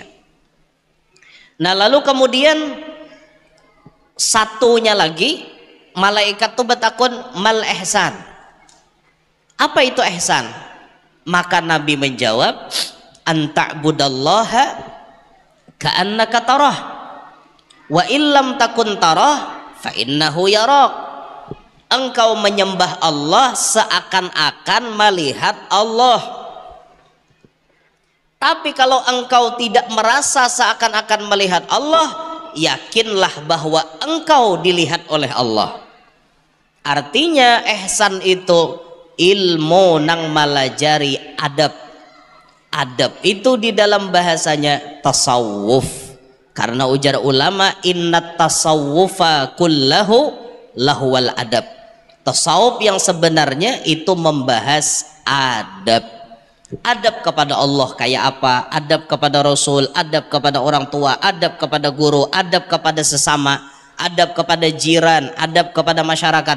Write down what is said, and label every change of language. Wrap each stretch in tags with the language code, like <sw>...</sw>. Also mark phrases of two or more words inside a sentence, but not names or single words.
<id>Nah lalu kemudian satunya lagi malaikat tuh betakun</id> <ar>ما الإحسان.</ar> <id>Apa itu ihsan? Maka Nabi menjawab,</id> <ar>أن تعبد الله كأنك تراه وإن لم تكن تراه فإنه يراك.</ar> <id>Engkau menyembah Allah seakan-akan melihat Allah. Tapi kalau engkau tidak merasa seakan-akan melihat Allah, yakinlah bahwa engkau dilihat oleh Allah. Artinya ihsan itu ilmu nang malajari adab. Adab itu di dalam bahasanya tasawuf, karena ujar ulama</id> <ar>إن التصوف كله هو الأدب.</ar> <id>Tasawuf yang sebenarnya itu membahas adab. Adab kepada Allah kayak apa, adab kepada Rasul, adab kepada orang tua, adab kepada guru, adab kepada sesama, adab kepada jiran, adab kepada masyarakat.</id>